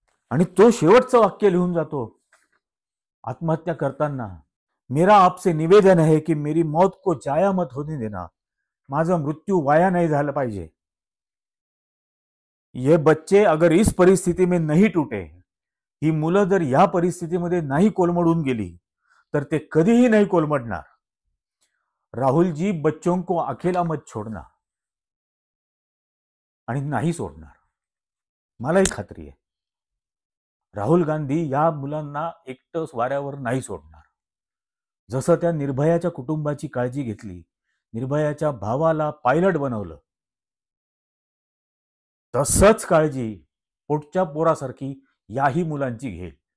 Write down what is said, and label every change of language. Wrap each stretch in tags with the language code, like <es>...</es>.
<mr>आणि तो शेवटचं वाक्य लिहून जातो आत्महत्या करताना,</mr> <hi>मेरा आपसे निवेदन है कि मेरी मौत को जाया मत होने देना.</hi> <mr>माझं मृत्यू वाया नाही झालं पाहिजे.</mr> <hi>ये बच्चे अगर इस परिस्थिती में नहीं टूटे,</hi> <mr>ही मुलं जर या परिस्थितीमध्ये नाही कोलमडून गेली, तर ते कधीही नाही कोलमडणार.</mr> <hi>राहुल जी, बच्चों को अकेला मत छोड़ना.</hi> <mr>आणि नाही सोडणार. मलाही खात्री आहे राहुल गांधी या मुलांना एकटं वाऱ्यावर नाही सोडणार. जसं त्या निर्भयाच्या कुटुंबाची काळजी घेतली, निर्भयाच्या भावाला पायलट बनवलं, तसंच काळजी पोटच्या पोरासारखी याही मुलांची घेईल.</mr>